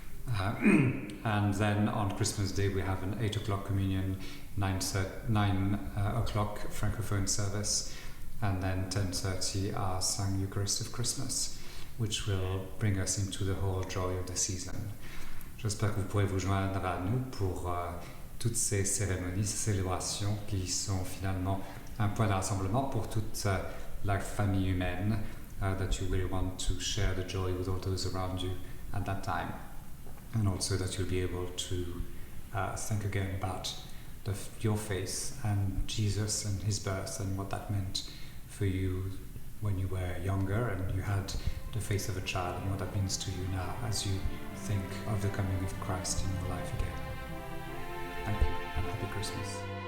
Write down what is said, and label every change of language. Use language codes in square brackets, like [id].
[en] And then on Christmas Day we have an 8 o'clock communion, 9 o'clock Francophone service, and then 10:30 our Sang Eucharist of Christmas, which will bring us into the whole joy of the season. [fr] J'espère que vous pourrez vous joindre à nous pour toutes ces cérémonies, ces célébrations qui sont finalement un point de rassemblement pour toute la famille humaine, [en] that you will want to share the joy with all those around you at that time. And also that you'll be able to think again about your faith and Jesus and his birth and what that meant for you when you were younger and you had the faith of a child, and what that means to you now as you think of the coming of Christ in your life again. Thank you and happy Christmas.